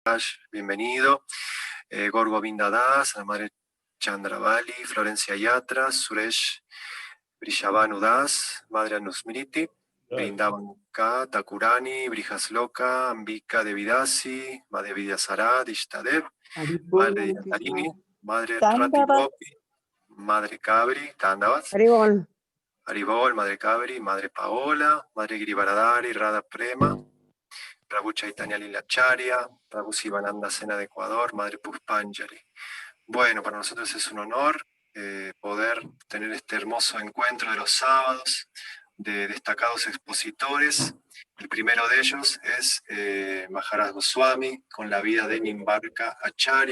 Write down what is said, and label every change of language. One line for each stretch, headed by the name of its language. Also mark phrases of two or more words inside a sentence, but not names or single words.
Spanish: bienvenido. Gorgovinda Das, la madre Chandravali, Florencia Yatra, Suresh Brishabhanu Das, madre Anusmriti, Brindavan K, Thakurani, Brihasloka, Ambika Devidasi, madre Vidyasarad, Ishtadev, madre Haribol, Yatarini, madre Rati Tandavat, Gopi, madre Kabri, Tandavas, Haribol, Haribol, madre Kabri, madre Paola, madre Girivaradari, Radha Prema, Prabhu Chaitanya Lilacharya, Prabhu Sivananda Sena de Ecuador, Madre Pushpanjali. Bueno, para nosotros es un honor poder tener este hermoso encuentro de los sábados de destacados expositores. El primero de ellos es Maharaj Goswami con la vida de Nimbarka Acharya.